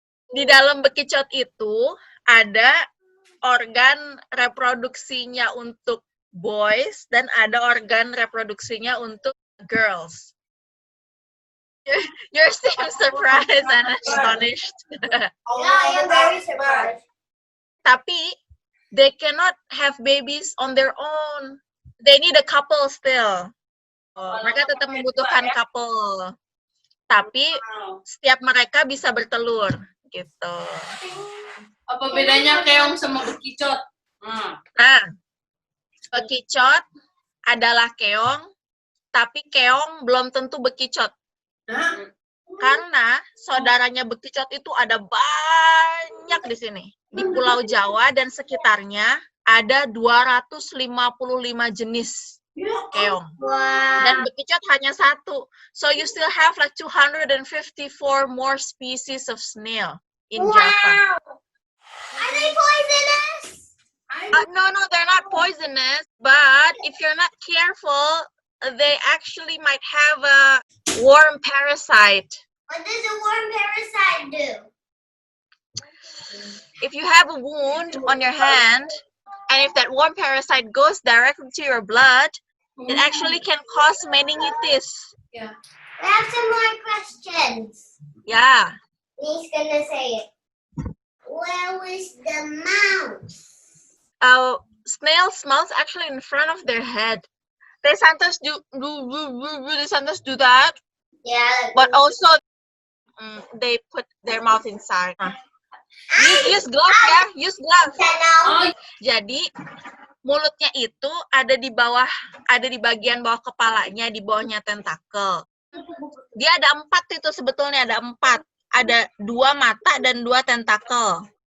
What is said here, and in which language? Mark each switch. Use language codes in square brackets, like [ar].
[id] Di dalam bekicot itu ada organ reproduksinya untuk boys dan ada organ reproduksinya untuk girls. [en] You're still surprised and astonished. Yeah, I am very surprised. Tapi they cannot have babies on their own. They need a couple still. [id] Mereka tetap membutuhkan couple. Tapi setiap mereka bisa bertelur gitu. Apa bedanya keong sama bekicot? Nah, bekicot adalah keong, tapi keong belum tentu bekicot. Karena saudaranya bekicot itu ada banyak di sini. Di Pulau Jawa dan sekitarnya ada 255 jenis keong. Wow. Dan bekicot hanya satu. [en] So you still have like 254 more species of snail in Java. Are they poisonous? No, they're not poisonous, but if you're not careful, they actually might have a worm parasite. What does a worm parasite do? If you have a wound on your hand, and if that worm parasite goes directly to your blood, it actually can cause meningitis. Yeah. I have some more questions. Yeah. He's gonna say it. Where was the mouse? Snails' mouths actually in front of their head. They sometimes do that, Yeah. but also they put their mouth inside. Use gloves ya, use gloves. Oh, [id] Jadi mulutnya itu ada di bagian bawah kepalanya, di bawahnya tentakel. Dia ada 4 itu sebetulnya, ada 4. Ada 2 mata dan 2 tentakel.